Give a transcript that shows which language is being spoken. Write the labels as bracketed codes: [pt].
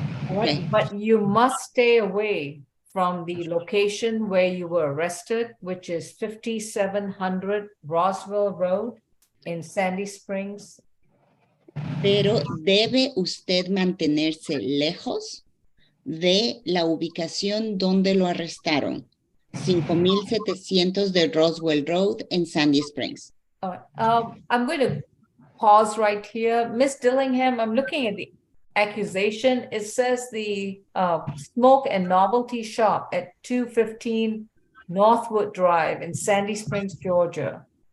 [en] Okay. But you must stay away from the location where you were arrested, which is 5700 Roswell Road in Sandy Springs. [es] Pero debe usted mantenerse lejos de la ubicación donde lo arrestaron. 5700 de Roswell Road en Sandy Springs. [en] I'm going to pause right here. Miss Dillingham, I'm looking at the accusation. It says the smoke and novelty shop at 215 Northwood Drive in Sandy Springs, Georgia.